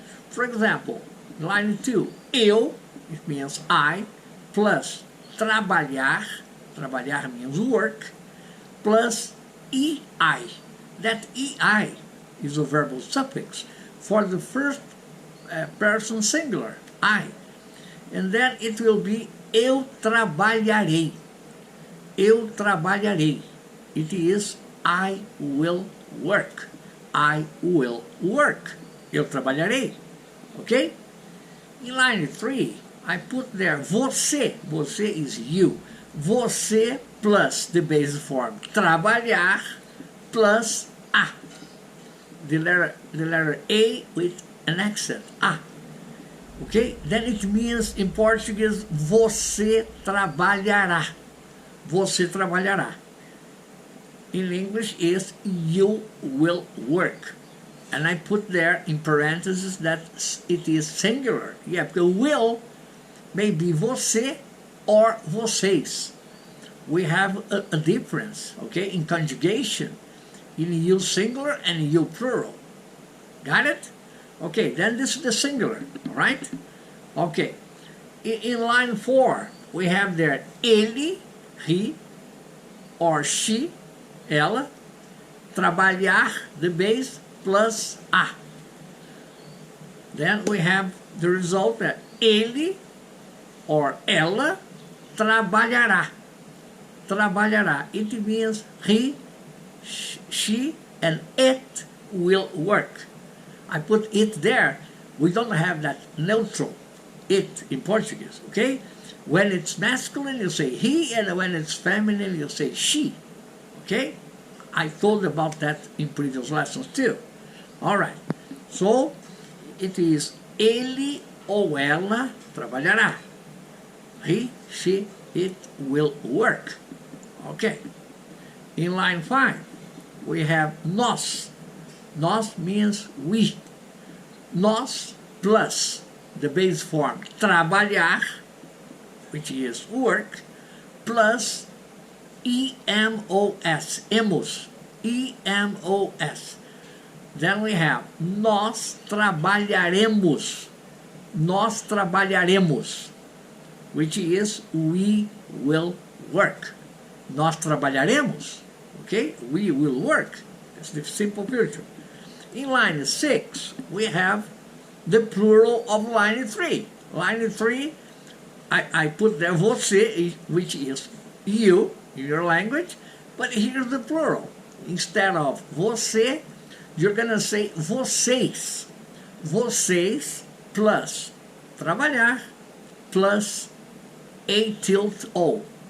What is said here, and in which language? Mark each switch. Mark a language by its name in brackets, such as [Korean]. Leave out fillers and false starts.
[English] For example, line 2, eu, it means I, plus trabalhar, trabalhar means work, plus EI. That EI is a verbal suffix for the first person singular, I. And then it will be [Portuguese] eu trabalharei. Eu trabalharei. [English] It is I will work. I will work. [Portuguese] Eu trabalharei. [English] Okay? In line 3, I put there você. Você is you. Você plus the base form trabalhar plus a. The letter A with an accent. A. Okay? Then it means in Portuguese [Portuguese] você trabalhará. Você trabalhará. [English] In English is you will work. And I put there in parentheses that it is singular. Yeah, because will may be você or vocês. We have a difference, okay, in conjugation, in you singular and you plural. Got it? Okay, then this is the singular, all right? Okay. In line 4, we have there ele, he, or she, ela, trabalhar, the base, plus a. Then we have the result that ele or [Portuguese] ela trabalhará. Trabalhará. [English] It means he, she, and it will work. I put it there. We don't have that neutral it in Portuguese, okay? When it's masculine, you say he, and when it's feminine, you say she, okay? I told about that in previous lessons too. All right. So, it is [Portuguese] ele ou ela trabalhará. [English] He, she, it will work. Okay. In line 5, we have nós. Nós means we. Nós plus the base form trabalhar, which is work, plus EMOS, emos. E-M-O-S. Then we have [Portuguese] nós trabalharemos. Nós trabalharemos, [English] which is we will work. [Portuguese] Nós trabalharemos, okay? [English] We will work. That's the simple future. In line 6, we have the plural of line 3. Line 3, I put there você, which is you in your language, but here's the plural. Instead of você, you're going to say vocês. Vocês plus trabalhar plus a tilde o.